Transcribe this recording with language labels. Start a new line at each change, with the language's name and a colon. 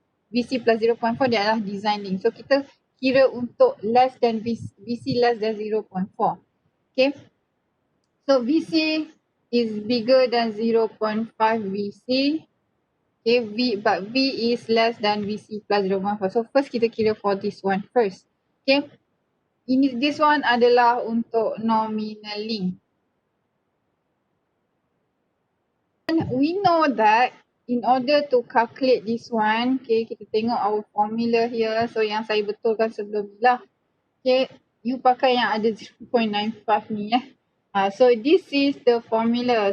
English: VC plus 0.4
Malay: dia adalah
English: design link. So
Malay: kita kira untuk
English: less than VC less than 0.4. Okay, so VC is bigger than 0.5 VC. Okay, but V is less than VC plus 0.4. So first
Malay: kita kira
English: for this one first. Okay, this one
Malay: adalah untuk
English: nominal link. And we know that in order to calculate this one, okay,
Malay: kita tengok
English: our formula here.
Malay: So yang saya betulkan sebelum ni lah. Okay, you pakai yang ada 0.95 ni
English: so this is the formula.